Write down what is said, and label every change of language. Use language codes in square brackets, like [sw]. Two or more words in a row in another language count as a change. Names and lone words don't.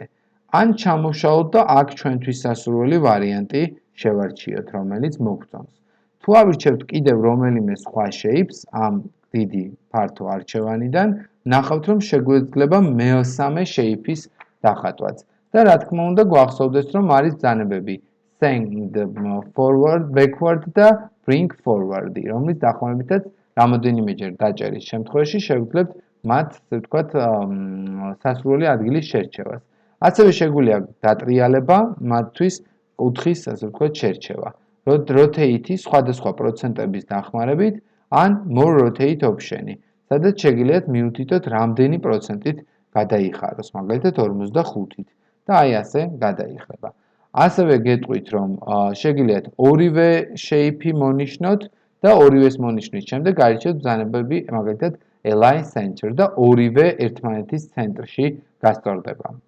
[ka] ან ჩამოვშალოთ და აქ ჩვენთვის სასურველი ვარიანტი შევარჩიოთ, რომელიც მოგწონს. თუ ავირჩევთ კიდევ რომელიმე სხვა shape-ს ამ დიდი ფართო არჩევანიდან, ნახავთ, რომ შეგვეძლება მესამე shape-ის დახატვაც. და რა თქმა უნდა, გვახსოვდეს, რომ არის ბრძანებები [en] send forward, backward [ka] და [en] bring forward- [ka] ი, რომლის დახმარებითაც რამოდენიმეჯერ დაჭერის შემთხვევაში შევძლებთ მათ, ასე ვთქვათ, სასურველი ადგილის შერჩევას. ასევე შეგვიძლია დატრიალება მათთვის კუთხის, ასე ვთქვათ, შერჩევა. rotate-ი სხვადასხვა პროცენტების დახმარებით ან [en] more rotate option- [ka] ი, სადაც შეგიძლიათ მიუთითოთ რამდენი პროცენტით გადაიხაროს, მაგალითად 45-ით და აი ასე გადაიხება. ასევე გეტყვით, რომ შეგიძლიათ ორივე shape-ი მონიშნოთ და ორივეს მონიშნის შემდეგ აირჩიოთ ბრძანებები, მაგალითად [en] align center [ka] და ორივე ერთმანეთის ცენტრში გასწორდება.